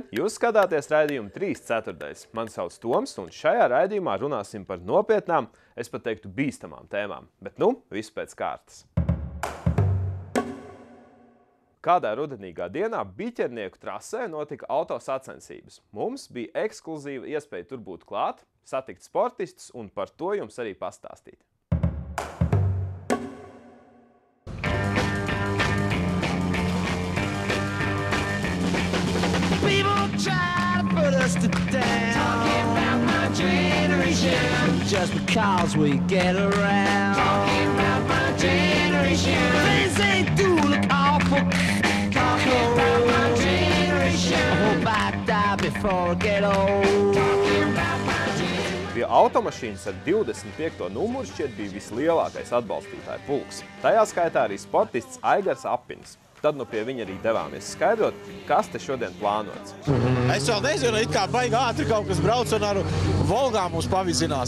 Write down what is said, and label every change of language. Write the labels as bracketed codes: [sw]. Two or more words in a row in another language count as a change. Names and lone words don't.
[lv] Jūs skatāties raidījumu 3/4. Mani sauc Toms, un šajā raidījumā runāsim par nopietnām, es pat teiktu bīstamām tēmām. Bet viss pēc kārtas. Kādā rudenīgā dienā Biķernieku trasē notika autosacensības. Mums bija ekskluzīva iespēja tur būt klāt, satikt sportistus un par to jums arī pastāstīt. [en] Try to put us to down. Talking about my generation. Just because we get around. Talking about my generation. Things they do look awful. Talking about my generation. I hope I die before I get old. Talking about my generation. [lv] Pie automašīnas ar 25. numuru šķiet bija vislielākais atbalstītāju pulks. Tajā skaitā arī sportists Aigars Apins. Tad pie viņa arī devāmies skaidrot, kas te šodien plānots. Es vēl nezinu, it kā baigi ātri kaut kas brauc un ar Volgām mūs pavizinās.